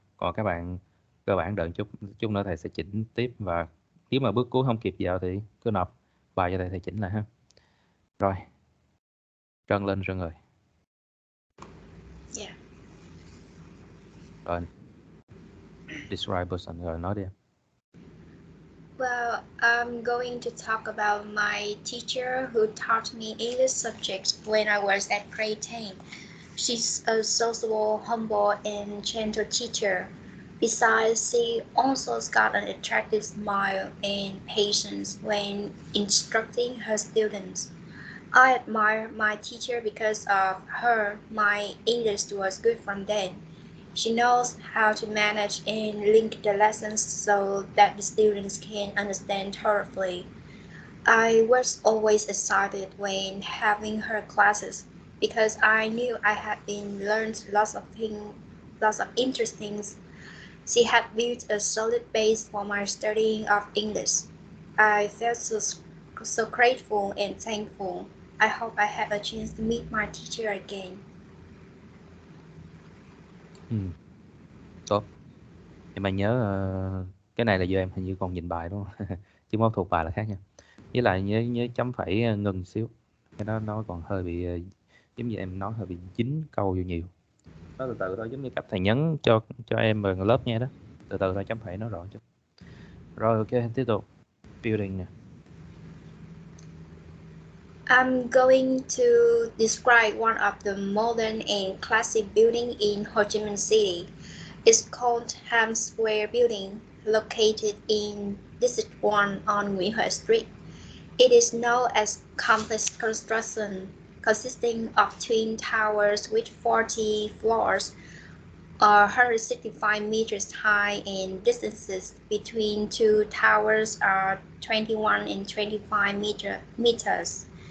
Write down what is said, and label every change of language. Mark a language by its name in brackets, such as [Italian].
[Vietnamese] Còn các bạn cơ bản đợi chút nữa thầy sẽ chỉnh tiếp, và nếu mà bước cuối không kịp vào thì cứ nộp bài cho thầy chỉnh lại ha. Rồi, Trân lên Trân ơi. Yeah. Rồi, [English] describe person, [Vietnamese] rồi nói đi em. [English] Well, I'm going to talk about my teacher who taught me English subjects when I was at grade 10. She's a sociable, humble, and gentle teacher. Besides, she also got an attractive smile and patience when instructing her students. I admire my teacher because of her. My English was good from then. She knows how to manage and link the lessons so that the students can understand thoroughly. I was always excited when having her classes because I knew I had been learned lots of interesting things. She had built a solid base for my studying of English. I felt so grateful and thankful. I hope I have a chance to meet my teacher again. [Vietnamese] Tốt. Nhưng mà nhớ cái này là do em hình như còn nhìn bài đúng không? Chứ mốt thuộc bài là khác nha. Với lại nhớ chấm phẩy ngừng xíu. Cái đó nó còn hơi bị giống như em nói, hơi bị dính câu vô nhiều. Nó từ từ thôi, giống như cách thầy nhấn cho em vào lớp nghe đó. Từ từ thôi, chấm phẩy nó rõ chút. Rồi ok, tiếp tục. Building nè. [English] I'm going to describe one of the modern and classic buildings in Ho Chi Minh City. It's called Times Square Building, located in District 1 on Nguyễn Huệ Street. It is known as complex construction, consisting of twin towers with 40 floors, 165 meters high, and distances between two towers are 21 and 25 meters.